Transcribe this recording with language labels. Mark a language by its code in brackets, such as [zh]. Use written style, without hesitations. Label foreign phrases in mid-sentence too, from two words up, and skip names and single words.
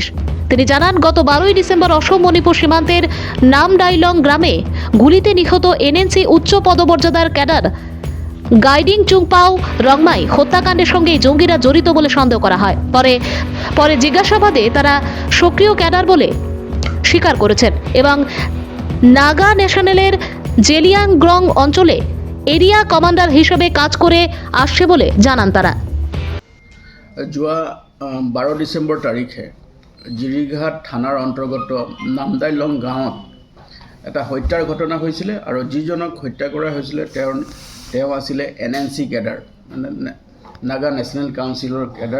[bn] তিনি জানান, গত 12ই ডিসেম্বর অসম মণিপুর সীমান্তের নামডাইলং গ্রামে গুলিতে নিহত এনএনসি উচ্চ পদমর্যাদার ক্যাডার গাইডিং চুংপাও রংমাই হত্যাকাণ্ডের সঙ্গে জঙ্গিরা জড়িত বলে সন্দেহ করা হয়। পরে জিজ্ঞাসাবাদে তারা সক্রিয় ক্যাডার বলে স্বীকার করেছেন এবং নাগা ন্যাশনালের জেলিয়াংগ্রং অঞ্চলে এরিয়া কমান্ডার হিসেবে কাজ করে আসছে বলে জানান তারা। [as] যোৱা 12 ডিচেম্বৰ তাৰিখে জিৰিঘাট থানাৰ অন্তৰ্গত নামদাইলং গাঁৱত এটা হত্যাৰ ঘটনা হৈছিলে আৰু যিজনক হত্যা কৰা হৈছিলে তেওঁ আছিলে এনএনচি কেডাৰ, মানে নাগা নেশ্যনেল কাউন্সিলৰ কেডাৰ।